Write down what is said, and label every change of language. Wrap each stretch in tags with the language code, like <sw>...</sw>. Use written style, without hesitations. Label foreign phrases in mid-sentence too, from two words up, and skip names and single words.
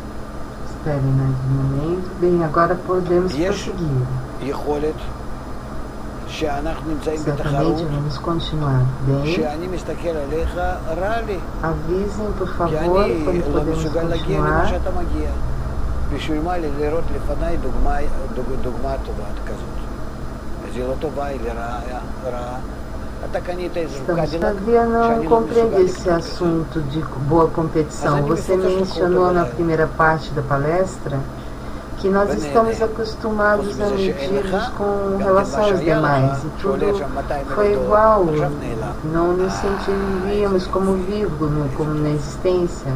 <he>יש יכולת שאנחנו נמצאים בתחרות, שאני מסתכל עליך, רע לי. כי אני לא מסוגל להגיע למה שאתה מגיע. בשביל מה לי לראות לפניי דוגמה טובה כזאת. היא לא טובה, היא רעה.</he> <pt>Havia não compreende esse assunto de boa competição. Você mencionou na primeira parte da palestra que nós estamos acostumados a medir-nos com relação aos demais e tudo foi igual, não nos sentiríamos como vivos, como na existência.</pt>